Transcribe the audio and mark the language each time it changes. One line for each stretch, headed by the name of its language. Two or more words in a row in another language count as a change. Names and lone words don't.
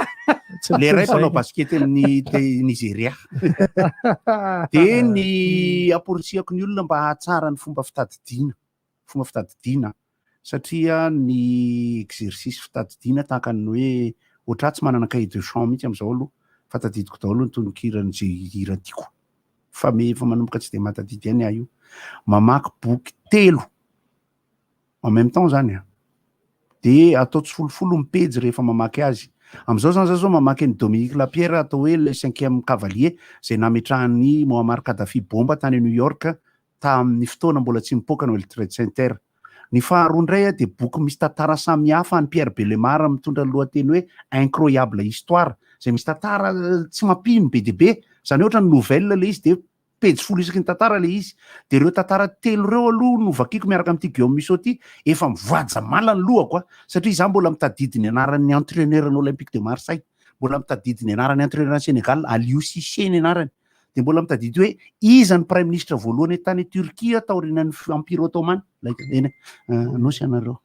Malagasy: le ray mpanao basket amin'ny Nigeria de ny aporisiako ny olona mba hahatsara ny fomba fitadidiana satria ny exercice fitadidiana tahaka ny hoe ohatra tsy manana
French: cahier de champ
Malagasy: mihitsy amin'izao aloha fa tadidiko daholo ny tononkirany zay hira tiako fa manomboka tsy de mahatadidy ihany io mamaky boky 3
French: en même temps
Malagasy: zany de atao tsy folofolo mipejy rehefa mamaky azy am'izao zany zao mamaky ny Dominique Lapierre atao hoe le 5e cavalier zay nametrahany Muammar Kadhafi bomba tany New York tamin'ny fotoana mbola tsy mipoaka ny World Trade Center. Ny faharoa indray de boky misy tantara samihafa ny Pierre Bellemare mitondra ny lohateny hoe incroyable histoire zay misy tantara tsy mampino be de be zany ohatra ny nouvelle le izy de pejy folo isaky ny tantara le izy de ireo tantara telo reo aloha no vakiko miaraka amin'ity Guillaume Musso ty efa mivoaja mala ny lohako satria za mbola mitadidy ny anaran'ny entraîneur ny Olympique de Marseille mbola mitadidy ny anaran'ny entraîneur Sénégal Aliou Cissé ny anarany de mbola mitadidy hoe iza ny
French: prime ministre
Malagasy: voalohany tany Turquie taorinan'ny Empire Ottoman nosy anareo